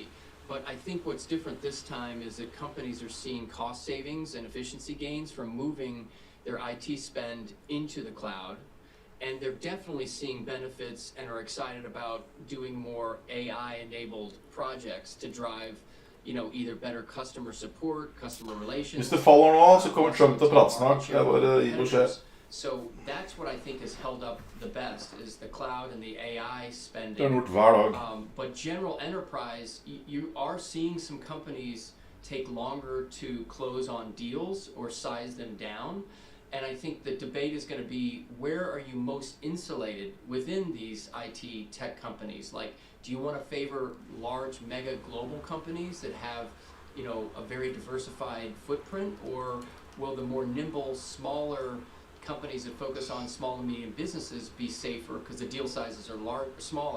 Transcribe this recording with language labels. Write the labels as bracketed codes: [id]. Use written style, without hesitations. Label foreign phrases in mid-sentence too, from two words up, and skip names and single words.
[en] But I think what's different this time is that companies are seeing cost savings and efficiency gains from moving their IT spend into the cloud. And they're definitely seeing benefits and are excited about doing more AI-enabled projects to drive, you know, either better customer support, customer relations. [no] Hvis det faller nå, så kommer Trump til å prate snart. Jeg bare gir beskjed. [en] So that's what I think has held up the best, is the cloud and the AI spending. [no] Det har gjort hver dag. [en] But general enterprise, you are seeing some companies take longer to close on deals or size them down. And I think the debate is going to be, where are you most insulated within these IT tech companies? Like, do you want to favor large mega global companies that have, you know, a very diversified footprint, or will the more nimble, smaller companies that focus on small and medium businesses be safer because the deal sizes are smaller?